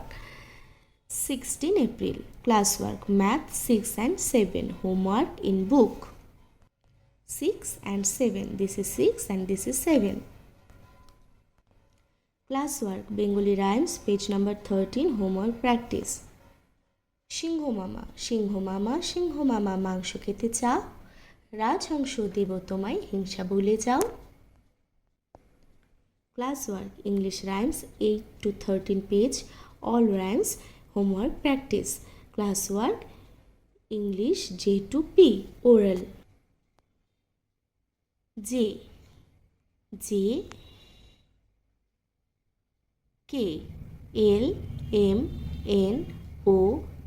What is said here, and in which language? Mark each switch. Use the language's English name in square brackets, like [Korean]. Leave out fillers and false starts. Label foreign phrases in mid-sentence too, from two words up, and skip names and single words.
[English] 16 April classwork math 6 and 7, homework in book 6 and 7. This is 6 and this is 7. Classwork Bengali rhymes page number 13, homework practice. [Bangla] সিংহ মামা, সিংহ মামা, সিংহ মামা মাংস খেতে চাও, রাজহংস দেব তোমায় হিংসা ভুলে যাও. [English] Classwork English rhymes 8 to 13 page, all rhymes, homework practice. Classwork English J to P, oral. J K L M N O P.